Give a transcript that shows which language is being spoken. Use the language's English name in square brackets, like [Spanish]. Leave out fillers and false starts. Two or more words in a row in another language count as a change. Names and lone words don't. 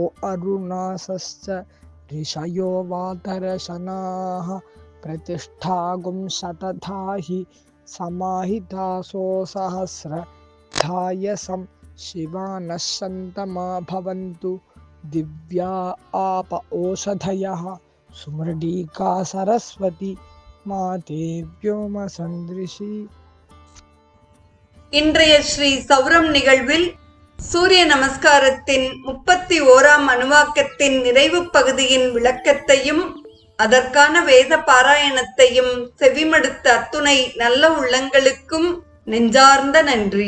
[Sanskrit] अरुणासश्च ऋषयो वातरशनाः प्रतिष्ठागुं शतथा हि समाहितासो सहस्रधायसं शिवानः सन्तमा भवन्तु दिव्या आप ओषधयः सुमृडीका सरस्वती माते व्योमसन्दृशी. [Tamil] இன்றைய ஸ்ரீ சௌரம் நிகழ்வில் சூரிய நமஸ்காரத்தின் 31ஆம் அணுவாக்கத்தின் நிறைவு பகுதியின் விளக்கத்தையும் அதற்கான வேத பாராயணத்தையும் செவிமடுத்த அத்துணை நல்ல உள்ளங்களுக்கும் நெஞ்சார்ந்த நன்றி.